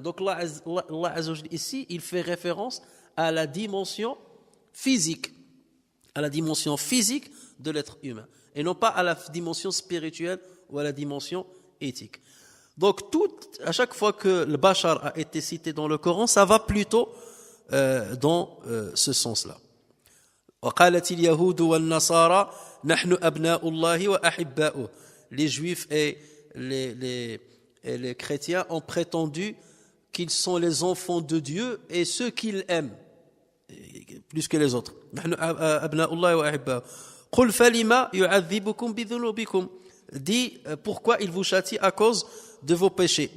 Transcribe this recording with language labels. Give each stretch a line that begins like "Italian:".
French: Donc Allah Azza wa Jalla, ici, il fait référence à la dimension physique, de l'être humain, et non pas à la dimension spirituelle ou à la dimension éthique. Donc à chaque fois que le bashar a été cité dans le Coran, ça va plutôt dans ce sens-là.
Arabic: وقالت اليهود والنصارى نحن أبناء الله وأحباؤه.
French: Les juifs et les chrétiens ont prétendu qu'ils sont les enfants de Dieu et ceux qu'il aime plus que les autres.
Arabic: نحن أبناء الله وأحباؤه. قل فلما يعذبكم بذنوبكم.
French: Dit pourquoi il vous châtie à cause de vos péchés.